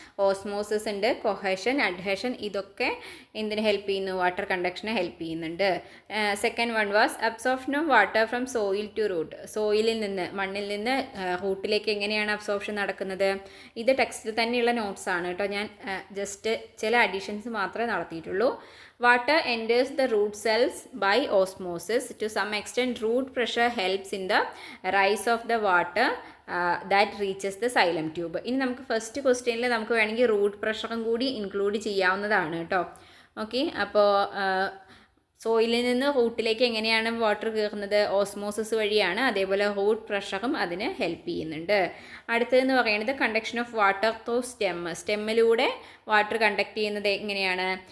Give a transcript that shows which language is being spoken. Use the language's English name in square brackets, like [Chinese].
[Malayalam] Osmosis ഉണ്ട്, cohesion, adhesion, ഇതൊക്കെ എന്തിന് ഹെൽപ്പ് ചെയ്യുന്നു? വാട്ടർ കണ്ടക്ഷന് ഹെൽപ്പ് ചെയ്യുന്നുണ്ട്. [English] Second one was absorption of water from soil to root. [Malayalam] സോയിലിൽ നിന്ന്, മണ്ണിൽ നിന്ന് റൂട്ടിലേക്ക് എങ്ങനെയാണ് അബ്സോർപ്ഷൻ നടക്കുന്നത്? ഇത് ടെക്സ്റ്റിൽ തന്നെയുള്ള നോട്ട്സ് ആണ് കേട്ടോ. ഞാൻ ജസ്റ്റ് ചില അഡീഷൻസ് മാത്രമേ നടത്തിയിട്ടുള്ളൂ. [English] Water enters the root cells by osmosis. To some extent, root pressure helps in the rise of the water that reaches the xylem tube. [Malayalam] ഇനി നമുക്ക് ഫസ്റ്റ് ക്വസ്റ്റ്യനിൽ നമുക്ക് വേണമെങ്കിൽ റൂട്ട് പ്രഷറും കൂടി ഇൻക്ലൂഡ് ചെയ്യാവുന്നതാണ് കേട്ടോ. ഓക്കെ, അപ്പോൾ സോയിലിൽ നിന്ന് റൂട്ടിലേക്ക് എങ്ങനെയാണ് വാട്ടർ കയറുന്നത്? ഓസ്മോസിസ് വഴിയാണ്. അതേപോലെ റൂട്ട് പ്രഷറും അതിന് ഹെൽപ്പ് ചെയ്യുന്നുണ്ട്. അടുത്തതെന്ന് പറയുന്നത് [English] conduction of water through [Malayalam] സ്റ്റെമ്മിലൂടെ water conduct ചെയ്യുന്നത് എങ്ങനെയാണ്?